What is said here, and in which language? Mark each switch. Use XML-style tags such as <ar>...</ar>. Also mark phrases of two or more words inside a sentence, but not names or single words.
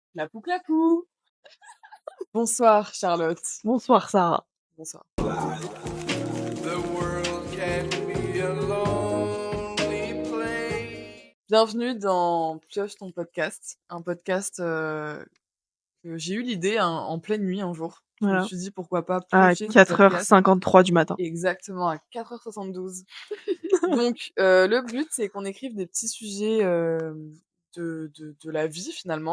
<fr>Clapou clapou. Bonsoir Charlotte. Bonsoir Sarah. Bonsoir.</fr> <en>The world can be a lonely place.</en> <fr>Bienvenue dans Pioche ton podcast, un podcast que j'ai eu l'idée en pleine nuit un jour. Je me Voilà. suis dit pourquoi pas À piocher ce podcast. 4h53 du matin. Exactement, à 4h72. Donc le but c'est qu'on écrive des petits sujets de la vie finalement.</fr>